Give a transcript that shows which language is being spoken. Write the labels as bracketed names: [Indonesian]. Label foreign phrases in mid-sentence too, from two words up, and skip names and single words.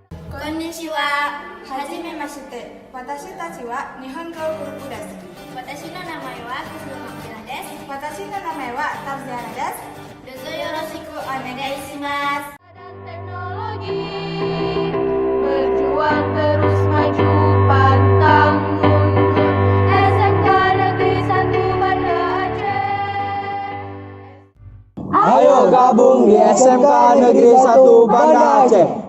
[Japanese] こんにちは。はじめまして。私たちは日本語グループです。私の名前はクスマキラです。私の名前はタブジャナです。どうぞよろしくお願いします。 [Indonesian] Teknologi berjuang terus maju pantang mundur. SMK Negeri 1 Banda Aceh. Ayo gabung di SMK Negeri 1 Banda Aceh.